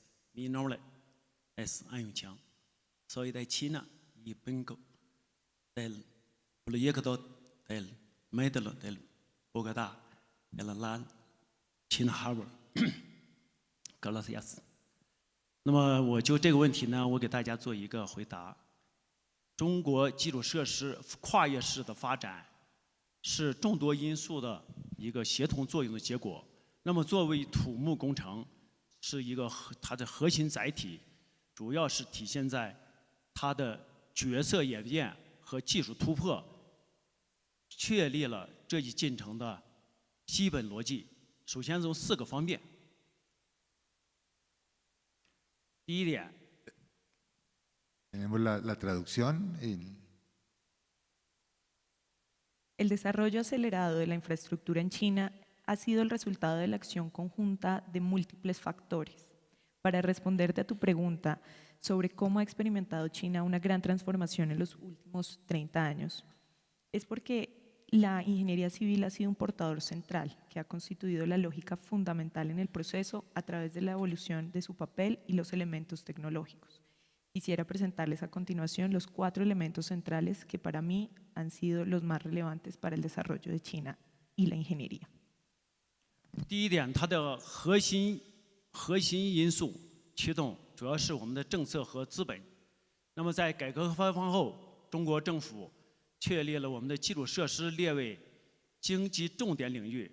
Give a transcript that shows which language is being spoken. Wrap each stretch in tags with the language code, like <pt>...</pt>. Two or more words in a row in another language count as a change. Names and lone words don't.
<es>Mi nombre es Ayun Chiang. Soy de China y vengo del proyecto del Metro del Bogotá, de la China Harbor. Gracias.</es> <zh>那么我就这个问题呢，我给大家做一个回答。 中国基础设施跨越式的发展是众多因素的一个协同作用的结果。那么，作为土木工程是一个它的核心载体，主要是体现在它的角色演变和技术突破，确立了这一进程的基本逻辑。首先从4个方面。第一点，</zh> <es>Tenemos la traducción. El desarrollo acelerado de la infraestructura en China ha sido el resultado de la acción conjunta de múltiples factores. Para responderte a tu pregunta sobre cómo ha experimentado China una gran transformación en los últimos 30 años, es porque la ingeniería civil ha sido un portador central que ha constituido la lógica fundamental en el proceso a través de la evolución de su papel y los elementos tecnológicos. Quisiera presentarles a continuación los 4 elementos centrales que para mí han sido los más relevantes para el desarrollo de China y la ingeniería.</es> <zh>第一点，它的核心因素驱动主要是我们的政策和资本。那么，在改革开放后，中国政府确立了我们的基础设施列为经济重点领域。</zh>